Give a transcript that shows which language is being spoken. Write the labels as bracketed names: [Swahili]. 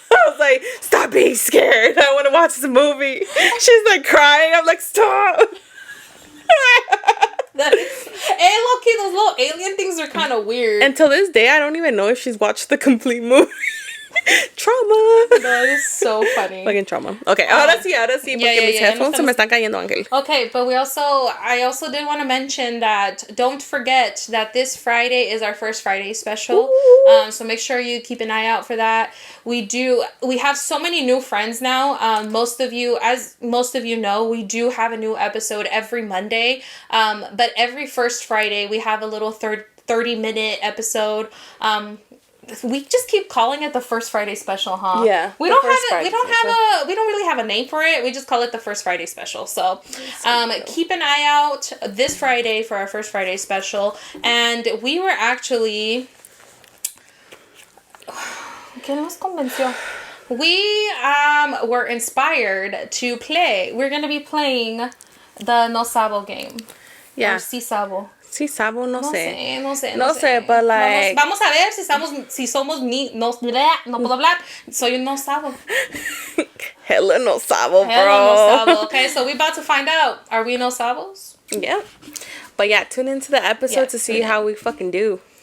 [English] I was like, stop being scared. I want to watch this movie. She's like crying. I'm like, stop. Hey, low-key, those little alien things are kind of weird. And till this day, I don't even know if she's watched the complete movie. Trauma. That is so funny. Fucking trauma. [Spanish] Okay, ahora sí, porque mis headphones se me están cayendo, Ángel. [English] Okay, but I also did want to mention that don't forget that this Friday is our first Friday special. So make sure you keep an eye out for that. We have so many new friends now. As most of you know, we do have a new episode every Monday. But every first Friday we have a little 30-minute episode. We just keep calling it the First Friday Special, huh? Yeah. We don't really have a name for it. We just call it the First Friday Special. So, keep an eye out this Friday for our First Friday Special. And we were actually, [Spanish] ¿qué nos convenció? [English] We were inspired to play. We're going to be playing the No Sabo game. Yeah. Or Si Sabo. [Spanish] Sí, sabo, no sé, sé. [English] but like... [Spanish] Vamos a ver si somos no puedo hablar. Soy un no sabo. [English] Hella no sabo, bro. Hella no sabo. Okay, so we about to find out. Are we no sabos? Yeah. But yeah, tune into the episode to see how we fucking do.